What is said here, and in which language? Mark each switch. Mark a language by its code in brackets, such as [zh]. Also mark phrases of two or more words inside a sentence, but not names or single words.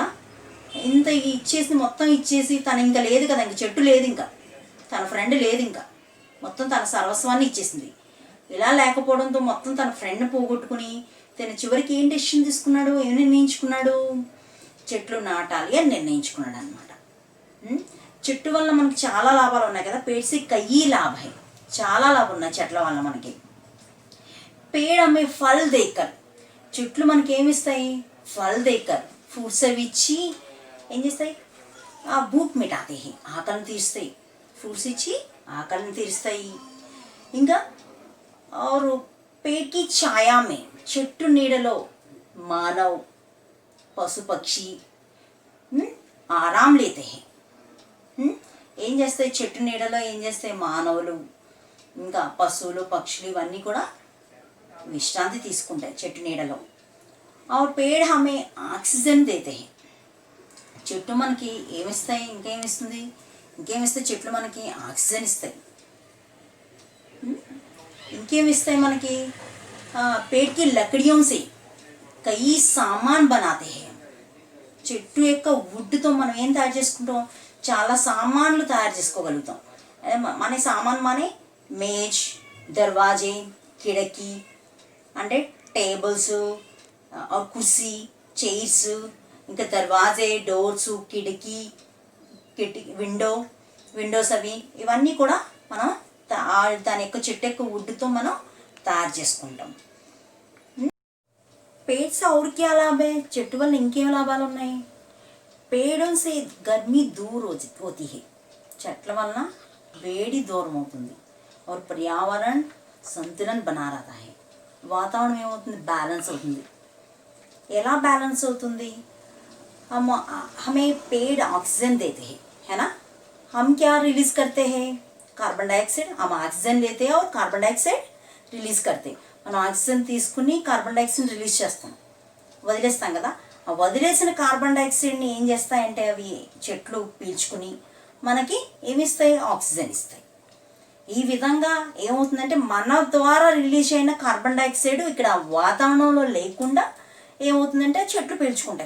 [te] ఇంత మొత్తం ఇచ్చేసి తను ఇంకా లేదు కదా, ఇంక చెట్టు లేదు, ఇంకా తన ఫ్రెండ్ లేదు, ఇంకా మొత్తం తన సర్వస్వాన్ని ఇచ్చేసింది. ఇలా లేకపోవడంతో మొత్తం తన ఫ్రెండ్ని పోగొట్టుకుని తను చివరికి ఏం డెసిషన్ తీసుకున్నాడు? ఏం నిర్ణయించుకున్నాడు? చెట్లు నాటాలి అని నిర్ణయించుకున్నాడు అనమాట. చెట్టు వల్ల మనకి చాలా లాభాలు ఉన్నాయి కదా. [hi] पेड़ से कई लाभ है, [te] చాలా లాభాలు ఉన్నాయి చెట్ల వల్ల మనకి. [hi] पेड़ हमें फल देकर, [te] చెట్లు మనకి ఏమి ఇస్తాయి? [hi] फल देकर, [te] ఫ్రూట్స్ అవి ఇచ్చి ఏం చేస్తాయి? ఆ [hi] भूख मिटाते है, [te] ఆకలిని తీరుస్తాయి. ఫ్రూట్స్ ఇచ్చి ఆకలిని తీరుస్తాయి. [hi] ఇంకా और पेड़ की छाया में [te] చెట్టు నీడలో [hi] मानव पशु पक्षी आराम लेते है. [te] ఏం చేస్తాయి చెట్టు నీడలో, ఏం చేస్తాయి మానవులు ఇంకా పశువులు పక్షులు ఇవన్నీ కూడా విశ్రాంతి తీసుకుంటాయి చెట్టు నీడలో. [hi] और पेड़ हमें ఆక్సిజన్ देते हैं. [te] చెట్టు మనకి ఏమిస్తాయి, ఇంకేమిస్తుంది, ఇంకేమిస్తాయి చెట్లు మనకి ఆక్సిజన్ ఇస్తాయి. ఇంకేమిస్తాయి మనకి, [hi] पेड़ की लकड़ियों से कई सामान बनाते हैं. [te] చెట్టు యొక్క వుడ్తో మనం ఏం తయారు చేసుకుంటాం, చాలా సామాన్లు తయారు చేసుకోగలుగుతాం. మన [hi] सामान माने मेज, दरवाजे, खिड़की [te] అంటే టేబుల్స్, కుర్సీ, చైర్స్, ఇంకా దర్వాజే, డోర్స్, కిటికీ విండోస్ అవి ఇవన్నీ కూడా మనం దాని యొక్క చెట్టు యొక్క వుడ్తో మనం తయారు చేసుకుంటాం. [hi] पेड़ से और क्या लाभ है, [te] చెట్టు వల్ల ఇంకేం లాభాలు ఉన్నాయి. [hi] पेड़ों से गर्मी दूर होती है. [te] చెట్ల వలన వేడి దూరం అవుతుంది. [hi] और पर्यावरण संतुलन बना रहता है. [te] వాతావరణం ఏమవుతుంది, బ్యాలెన్స్ అవుతుంది. ఎలా బ్యాలెన్స్ అవుతుంది, [hi] हमें पेड़ ऑक्सीजन देते हैं, है ना. हम क्या रिलीज करते हैं, कार्बन डाइऑक्साइड. हम ऑक्सीजन लेते हैं और कार्बन डाइऑक्साइड రిలీజ్ करते. [te] మనం ఆక్సిజన్ తీసుకుని కార్బన్ డైఆక్సైడ్ రిలీజ్ చేస్తాం, వదిలేస్తాం కదా. ఆ వదిలేసిన కార్బన్ డైఆక్సైడ్ని ఏం చేస్తాయంటే అవి చెట్లు పీల్చుకుని మనకి ఏమిస్తాయి, ఆక్సిజన్ ఇస్తాయి. ఈ విధంగా ఏమవుతుందంటే మన ద్వారా రిలీజ్ అయిన కార్బన్ డైఆక్సైడ్ ఇక్కడ వాతావరణంలో లేకుండా ఏమవుతుందంటే చెట్లు పీల్చుకుంటాయి.